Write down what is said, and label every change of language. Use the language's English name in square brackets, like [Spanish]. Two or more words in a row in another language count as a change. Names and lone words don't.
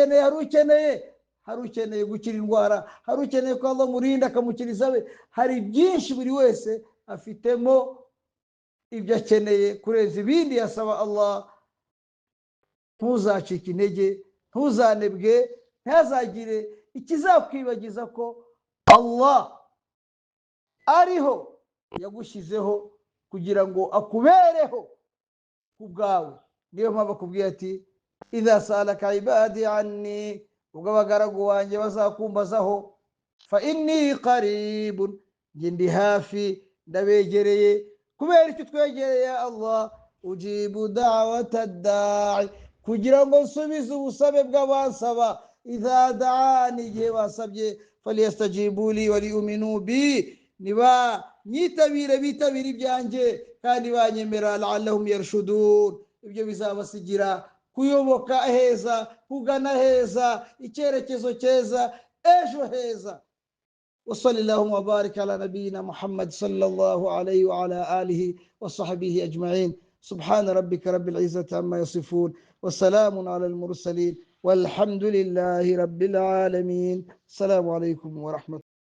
[Kinyarwanda] ukeneye gukira indwara hari ukeneye ko Allah murinda akamukiriza be hari byinshi buri wese afitemo ibyo akeneye kurenza ibindi yasaba Allah ntuzacike intege ntuzanebwe ntazagire ikizakwibagiza ko Allah ariho yagushyizeho kugira ngo akubereho kubwawe niyo mpamvu akubwiye ati [Arabic] إذا سألك عبادي عني [Kinyarwanda] ubwo abagaragu wanjye bazakumbazaho [Arabic] فإني قريب [Kinyarwanda] ndi hafi ndabegereye kubera icyo twegereye Allah [Arabic] أجيب دعوة الداع [Kinyarwanda] kugira ngo nsubize ubusabe bw'abansaba [Arabic] إذا دعان [Kinyarwanda] igihe basabye falyastajibu [Arabic] لي وليؤمنوا بي [Kinyarwanda] niba nyitabire bitabire ibyanjye kandi banyemera [Arabic] لعلهم يرشدون [Kinyarwanda] ibyo bizabasigira kuyoboka heza kugana heza icyerekezo cyeza ejo heza [Arabic] وصلى اللهم وبارك على نبينا محمد صلى الله عليه وعلى آله وصحبه أجمعين سبحان ربك رب العزة عما يصفون وسلام على المرسلين والحمد لله رب العالمين السلام عليكم ورحمة